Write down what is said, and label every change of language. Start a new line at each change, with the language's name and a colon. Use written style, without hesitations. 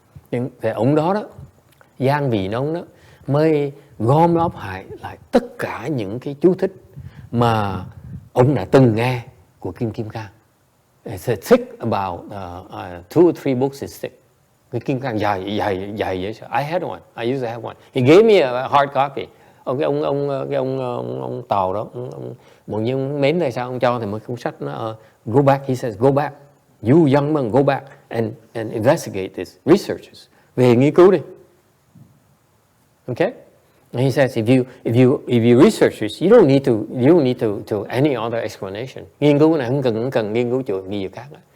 Vietnamese: Nhưng ông đó, Giang Vị Nông đó, mới gom góp lại tất cả những cái chú thích mà ông đã từng nghe của kinh Kim Cang.
English: It's thick about 2 or 3 books is thick.
Vietnamese: Cái Kim Cang dài vậy.
English: I had one. I used to have one. He gave me a hard copy.
Vietnamese: Ông Tàu đó, mọi người mến tại sao ông cho thì một cuốn sách nó
English: go back. He says go back. You young man, go back and investigate this, research this.
Vietnamese: Về nghiên cứu đi.
English: Okay? And he says if you research this, you don't need to any other explanation.
Vietnamese: Nghiên cứu này không cần nghiên cứu chuyện gì khác nữa.